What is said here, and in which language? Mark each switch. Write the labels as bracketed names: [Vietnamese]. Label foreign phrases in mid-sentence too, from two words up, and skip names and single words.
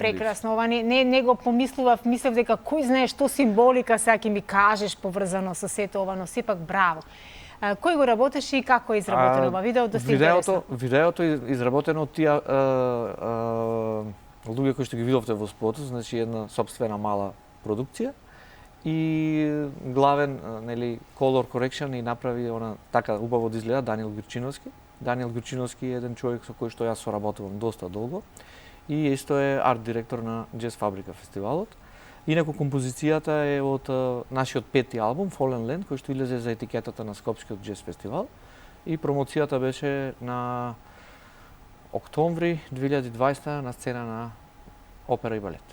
[Macedonian] Прекрасно, ова не го помислував, мислев дека кој знае што символика сега ќе ми кажеш поврзано со сето ова, но сепак браво. Кој го работеше и како е изработено ова видео? Видеото е изработено од тие луѓе кои што ги видовте во спотот, значи една сопствена мала продукција и главен [English] color correction [Macedonian] и направи она така убаво да изгледа Даниел Грчиновски. Даниел Грчиновски е еден човек со кој што јас соработувам доста долго и исто е арт директор на Џез Фабрика фестивалот. Инаку композицијата е од нашиот 5-ти албум Fallen Land, кој што излезе за етикетата на Скопскиот џез фестивал и промоцијата беше на октомври 2020 на сцена на опера и балет.